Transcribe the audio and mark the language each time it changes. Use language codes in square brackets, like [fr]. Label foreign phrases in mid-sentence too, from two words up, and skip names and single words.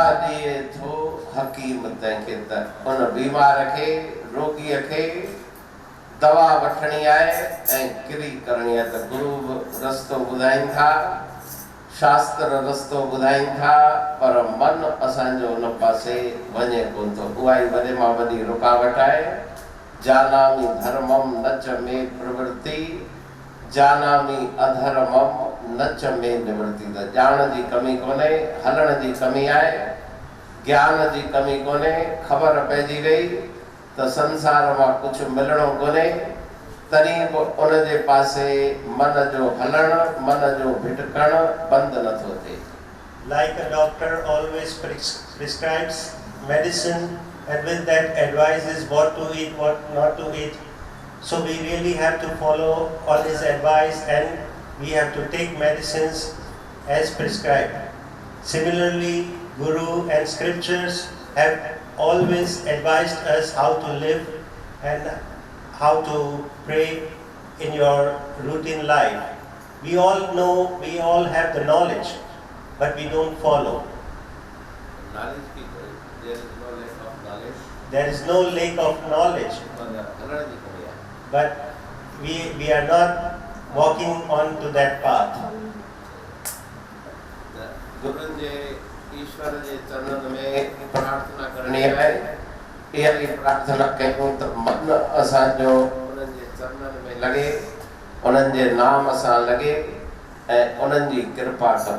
[sd] जीए थो हकीम तंहिंखे त उन बीमार खे रोगीअ खे दवा वठणी आहे ऐं किरी करणी आहे त गुरु बि रस्तो ॿुधाइनि था, शास्त्र रस्तो ॿुधाइनि था, पर मन असांजो उन पासे वञे कोन थो। उहा ई वॾे मां वॾी रुकावट आहे। [sa] जानामि धर्मम नच में प्रवृत्ति, जानामि अधर्मम नच में निवृत्ति। [sd] त ॼाण जी कमी कोन्हे, हलण जी कमी आहे, ज्ञान जी कमी कोन्हे। ख़बर पइजी वई त संसार मां कुझु मिलणो कोन्हे, तॾहिं बि उन जे पासे मन जो हलण, मन जो भिटकण बंदि नथो थिए। [en] Like a doctor always prescribes medicine and with that advises what to eat, what not to eat. So we really have to follow all his advice and we have to take medicines as prescribed. Similarly, Guru and scriptures have always advised us how to live and how to pray in your routine life. We all know, we all have the knowledge, but we don't follow. Knowledge की there is no lack of knowledge. There is no lack of knowledge, [sd] हलण जी कमी आहे। [en] but we are not walking on to that path. [sd] गुरुनि जे ईश्वर जे चरणनि में प्रार्थना करणी आहे। इहा ई प्रार्थना कयूं त मन असांजो उन्हनि जे चरणनि में लॻे, उन्हनि जे नाम सां लॻे ऐं उन्हनि जी कृपा खपे।